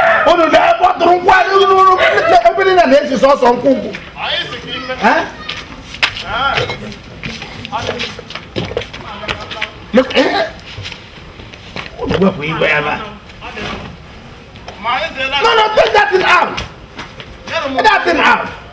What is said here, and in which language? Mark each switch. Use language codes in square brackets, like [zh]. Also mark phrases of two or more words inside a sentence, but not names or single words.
[ig] Unu na-ebe ọ tụrụ nkwụ adịghị n'ụlọ ebe niile na-esi sọsọ nkwụ nkwụ. Eh? Look, eh? Unu wepụ igwe ebe a. [en] No, no, take that thing out. Take that thing out.